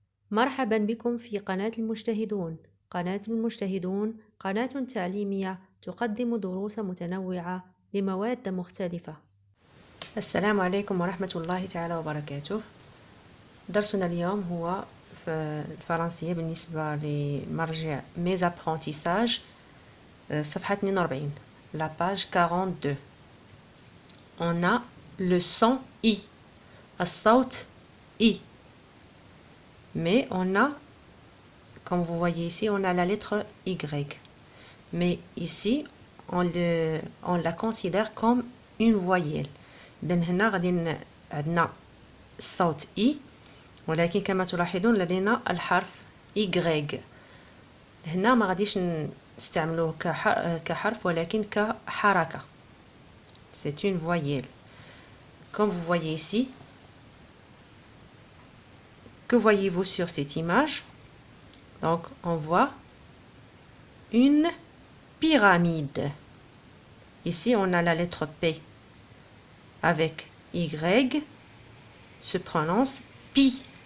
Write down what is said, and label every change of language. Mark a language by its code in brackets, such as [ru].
[ar] مرحبا بكم في قناة المجتهدون. قناة المجتهدون قناة تعليمية تقدم دروس متنوعة لمواد مختلفة. السلام عليكم ورحمة الله تعالى وبركاته. درسنا اليوم هو في الفرنسية بالنسبة لمرجع Mes apprentissages صفحة 42 [fr] la page 42. On a le son I, [ar] الصوت I. [fr] Mais on a, comme vous voyez ici, on a la lettre Y. Mais ici, on la considère comme une voyelle. [ar] إذن هنا غادي عندنا الصوت I، ولكن كما تلاحظون لدينا الحرف Y. هنا ما غاديش نستعملوه كحرف ولكن كحركة. [fr] C'est une voyelle. Comme vous voyez ici, que voyez-vous sur cette image? Donc, on voit une pyramide. Ici, on a la lettre P avec Y, se prononce pi.